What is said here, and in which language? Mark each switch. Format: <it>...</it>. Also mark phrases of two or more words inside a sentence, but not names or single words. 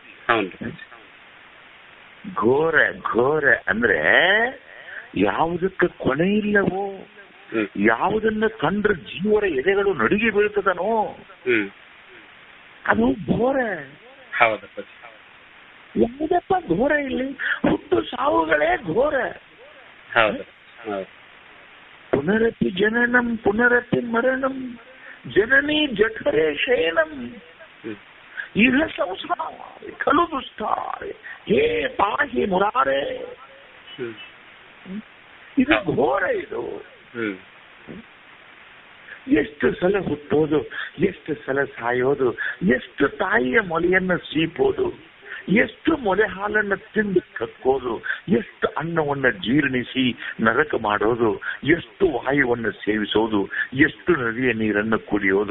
<kn>ಘೋರ ಘೋರ ಅಂದ್ರೆ ಯಾವುದಕ್ಕೆ ಕೊನೆ ಇಲ್ಲವೋ, ಯಾವುದನ್ನ ಕಂಡ್ರೆ ಜೀವರ ಎದೆಗಳು ನಡುಗಿ ಬೀಳ್ತದನೋ ಅದು ಘೋರ. ಯಾವುದಪ್ಪ ಘೋರ? ಇಲ್ಲಿ ಹುಟ್ಟು ಸಾವುಗಳೇ ಘೋರ.</kn> <sa>ಪುನರಪಿ ಜನನಂ ಪುನರಪಿ ಮರಣಂ ಜನನಿ ಜಠರೇ ಶಯನಂ ಇಹ ಸಂಸಾರ ಖಲು ದುಸ್ತಾರೆ ಹೇ ಪಾಹಿ ಮುರಾರೇ.</sa> <kn>ಇದು ಘೋರ. ಇದು ಎಷ್ಟು ಸಲ ಹುಟ್ಟೋದು, ಎಷ್ಟು ಸಲ ಸಾಯೋದು, ಎಷ್ಟು ತಾಯಿಯ ಮೊಲೆಯನ್ನು ಸೀಪೋದು, ಎಷ್ಟು ಮೊಲೆ ಹಾಲನ್ನು ತಿಂದು ಕಕ್ಕೋದು, ಎಷ್ಟು ಅನ್ನವನ್ನು ಜೀರ್ಣಿಸಿ ನರಕ ಮಾಡೋದು, ಎಷ್ಟು ವಾಯುವನ್ನು ಸೇವಿಸೋದು, ಎಷ್ಟು ನದಿಯ ನೀರನ್ನು ಕುಡಿಯೋದು.</kn>